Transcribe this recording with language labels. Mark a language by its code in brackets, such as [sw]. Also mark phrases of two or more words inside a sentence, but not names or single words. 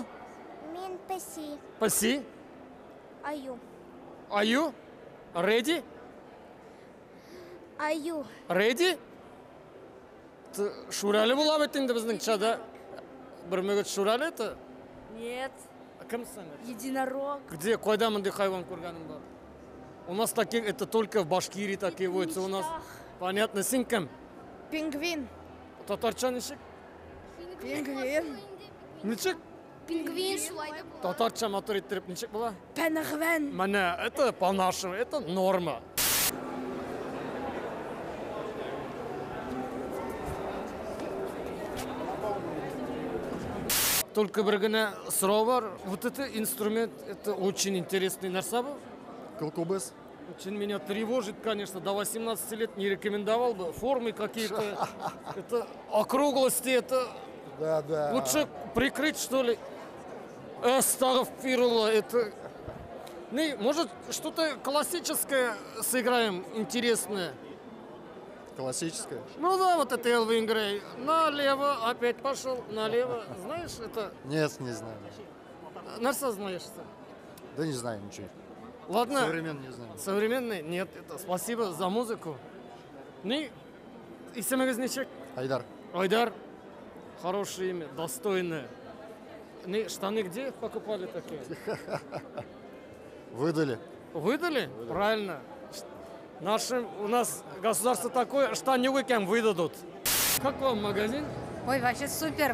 [tt] Мен паси. Паси? Аю. Аю? Реди? Аю. Реди? Шурали була бит инде безнең чада. Бер мөгет шурали это? [ru] Нет. [tt] Кемсең? [ru] Единорог. Где, [tt] кайда мондай хайван күргәнең бар? [ru] У нас таких, это только в Башкирии такие водятся. У нас, понятно, [tt] син кем? Пингвин. Татарча ничек? Пингвин. Ничек? Пингвин. Татарча матур иттереп ничек була? Пенгвин. Менә, [ru] это по-нашему, это норма. [tt] Только бер генә сорау бар. [ru] Вот это инструмент, это очень интересный [tt] нәрсә бу. Кылкубыз. [ru] Очень меня тревожит, конечно, до 18 лет не рекомендовал бы. Формы какие-то, это округлости, это Да. лучше прикрыть, что ли. Астагфирулла, это... Ну, может, что-то классическое сыграем, интересное. Классическая. Ну да, вот это Элвин Грей. Налево, опять пошел, налево. Знаешь, это... Нет, не знаю. [tt] Нәрсә знаешься? [ru] Да не знаю ничего. Ладно. Современно не знаю. Современный? Нет, это спасибо за музыку. Ну, [tt] исемегез ничек? Айдар. Айдар. [ru] Хорошее имя, достойное. Ну, штаны где покупали такие? Выдали. Выдали? Правильно. У нас государство такое, штаны кем выдадут. Как вам магазин? Ой, вообще супер.